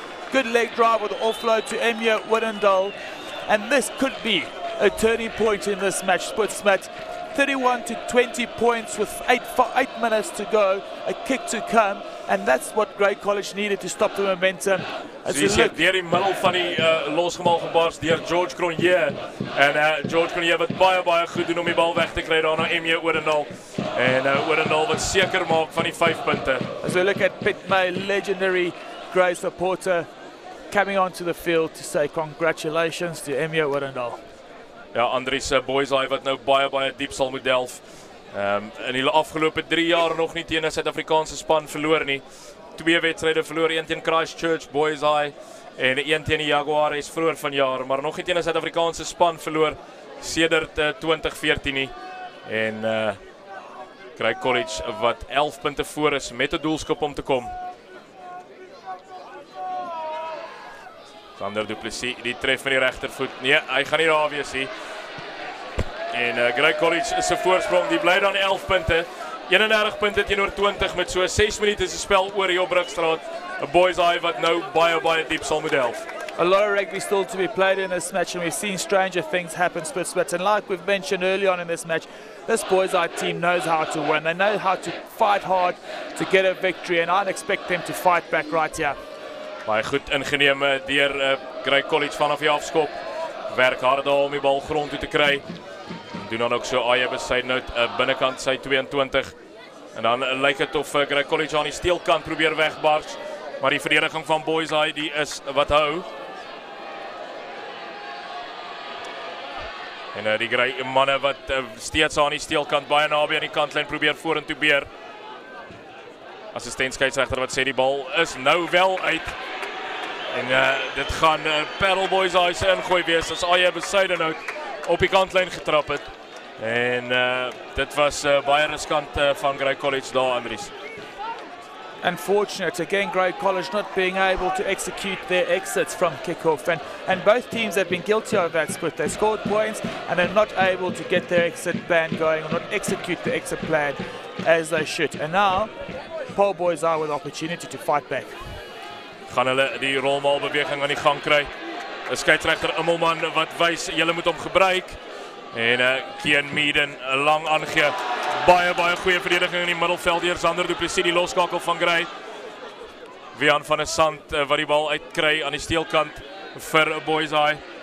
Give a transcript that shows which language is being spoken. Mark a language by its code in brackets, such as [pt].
[en] Good leg drive with the offload to M.J. Orendal, and this could be a turning point in this match. Splits match 31 to 20 points with 8 minutes to go, a kick to come, and that's what Grey College needed to stop the momentum. [af] As you look deur die middel van die losgemaal gebars deur George Cronje en George Cronje wat baie goed doen om die bal weg te kry daar na M.J. Orendal en Orendal wat seker maak van die 5 punte. [en] As we look at Pitt May, legendary Grey supporter, coming onto the field to say congratulations to M.J. Orendal. [af] Ja, Andries Boysaai wat nou baie diep sal moet delf. In die afgelope 3 jaar nog nie teen 'n Suid-Afrikaanse span verloor nie. 2 wedstryde verloor, 1 teen Christchurch Boysaai en 1 teen die Jaguars vroeër vanjaar, maar nog nie teen 'n Suid-Afrikaanse span verloor sedert 2014 nie. En Grey College wat 11 punte voor is met 'n doelskop om te kom. Sander Du Plessis, die tref met die regtervoet. Nee, hy gaan nie daar wees nie. En Grey College is 'n voorsprong, die bly dan 11 punte. 31 punte teenoor 20 met so 6 minute se spel oor hier op Brugstraat. 'n Boysaai wat nou baie diep sal moet delf. [en] A lot of rugby still to be played in this match, and we've seen stranger things happen, splits. And like we've mentioned early on in this match, this Boysaai team knows how to win. They know how to fight hard to get a victory, and I'd expect them to fight back right here. [af] Baie goed ingeneem deur Grey College vanaf die afskop. Werk hard daar om die bal grond toe te kry. Doen dan ook so Aye Besuidenhout binnekant sy 22. En dan lyk dit of Grey College aan die steelkant probeer wegbars, maar die verdediging van Boysaai die is wat hou. En die Grey manne wat steeds aan die steelkant baie naby aan die kantlyn probeer vorentoe beer. Assistent skeieregter wat sê die bal is nou wel uit. En dit gaan Paarl Boysaai se ingooi wees as Aye Besuidenhout op die kantlyn getrap het. En dit was baie riskant van Grey College daar, Andries. [en] Unfortunate, again, Grey College not being able to execute their exits from kickoff, and both teams have been guilty of that split. They scored points and they're not able to get their exit plan going or not execute the exit plan as they should. And now, Paarl Boysaai with the opportunity to fight back. [af] Gaan hulle die rolmaalbeweging aan die gang kry. 'n skeieregter Immelman wat wys julle moet hom gebruik. En Kian Meaden lang aangee. Baie goeie verdediging in die middelveld deur Zander Du Plessis, die loskakel van Grey. Wian van der Sand wat die bal uitkry aan die steelkant vir Boyseye.